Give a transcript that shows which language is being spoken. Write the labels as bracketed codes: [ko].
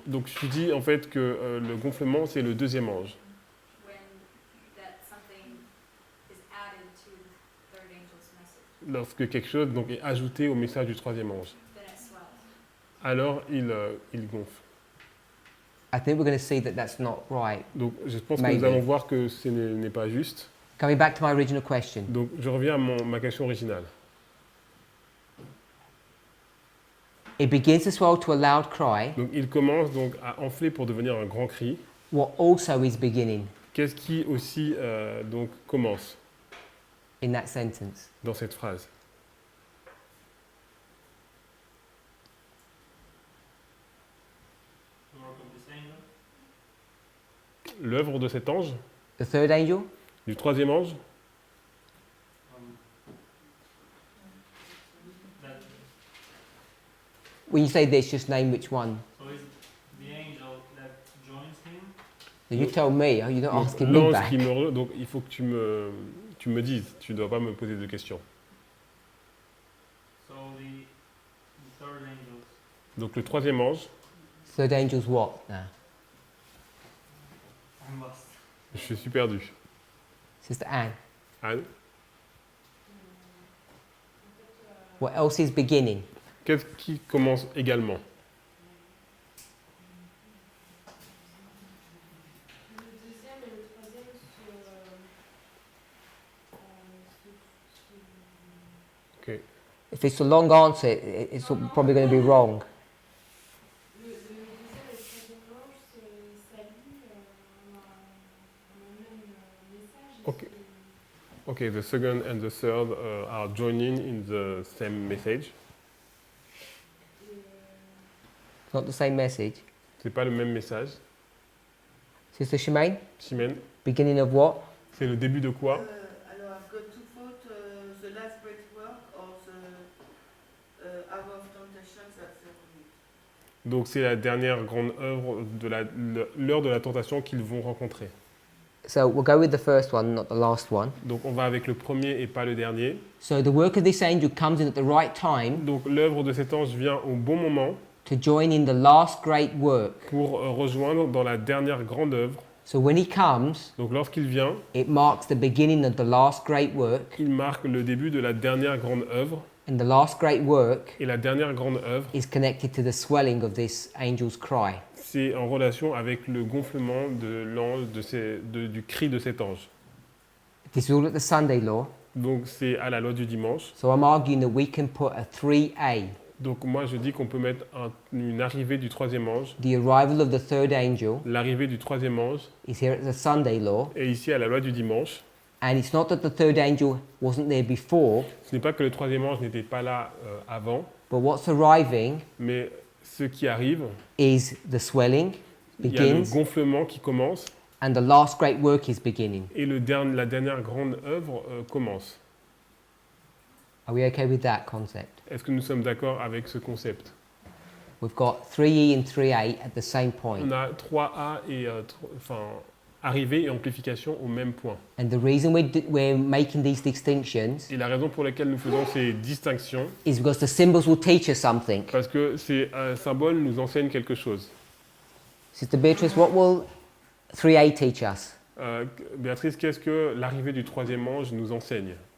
[fr] donc je dis en fait que le gonflement, c'est le deuxième ange. [en] When that something is added to the third angel's message, [fr] Lorsque quelque chose donc, est ajouté au message du troisième ange. [en] then it swells. [fr] Alors il gonfle. [en] I think we're going to see that that's not right. [fr] Donc je pense que [en] Maybe. [fr] nous allons voir que ce n'est pas juste. [en] Coming back to my original question. [fr] Donc je reviens à ma question originale. [en] It begins to swell to a loud cry. [fr] Donc il commence donc à enfler pour devenir un grand cri. [en] What also is beginning [fr] Qu'est-ce qui aussi donc commence [en] in that sentence? [fr] dans cette phrase? L'œuvre de cet ange, [en] The third angel? [fr] du troisième ange. [en] When you say this, just name which one. So is the angel that joins him? You tell me. You're not [fr] Donc, [en] asking me [fr] l'ange [en] back. [fr] qui donc il faut que tu me dises. Tu ne dois pas me poser de questions. [en] So the third angel. [fr] Donc le troisième ange, [en] Third angel's what now? I'm lost. [fr] je suis perdu. [en] Sister Anne. [fr] Anne, [en] What else is beginning? [fr] qu'est-ce qui commence également? Le deuxième et le troisième [en] If it's a long answer, it's probably going to be wrong. [fr] le deuxième et le troisième ange s'allient en un même message. [en] Ok. Okay, the second and the third are joining in the same message. It's not the same message. [fr] C'est pas le même message. [en] Sister Shemaine, [fr] Chimène, [en] beginning of what? [fr] c'est le début de quoi? Alors, [en] I've got to vote the last great work or the hour of temptation that's [fr] Donc c'est la dernière grande œuvre de l'heure de la tentation qu'ils vont rencontrer. [en] So we'll go with the first one, not the last one. [fr] Donc on va avec le premier et pas le dernier. [en] So the work of this angel comes in at the right time [fr] Donc l'œuvre de cet ange vient au bon moment [en] to join in the last great work. [fr] pour rejoindre dans la dernière grande œuvre. [en] So when he comes, [fr] Donc lorsqu'il vient, [en] it marks the beginning of the last great work, [fr] il marque le début de la dernière grande œuvre. [en] and the last great work [fr] Et la dernière grande œuvre, [en] is connected to the swelling of this angel's cry. [fr] c'est en relation avec le gonflement de l'ange, du cri de cet ange. [en] This is all at the Sunday law. [fr] Donc c'est à la loi du dimanche. [en] So I'm arguing that we can put a 3a, [fr] Donc moi je dis qu'on peut mettre une arrivée du troisième ange. [en] the arrival of the third angel, [fr] L'arrivée du troisième ange [en] is here at the Sunday law. [fr] est ici à la loi du dimanche. [en] And it's not that the third angel wasn't there before, [fr] Ce n'est pas que le troisième ange n'était pas là avant, [en] but what's arriving [fr] mais ce qui arrive, [en] is the swelling [fr] il y a le [en] begins, [fr] gonflement qui commence [en] and the last great work is beginning. [fr] et la dernière grande œuvre commence. [en] Are we okay with that concept? [fr] Est-ce que nous sommes d'accord avec ce concept? [en] We've got 3e and 3a at the same point. [fr] On a 3A et arrivée et amplification au même point. [en] And the reason we're making these distinctions [fr] Et la raison pour laquelle nous faisons ces distinctions, [en] is because the symbols will teach us something. [fr] parce que ces symboles nous enseignent quelque chose. [en] Sister Beatrice, what will 3a teach us? [fr] Béatrice, qu'est-ce que l'arrivée du troisième ange nous enseigne?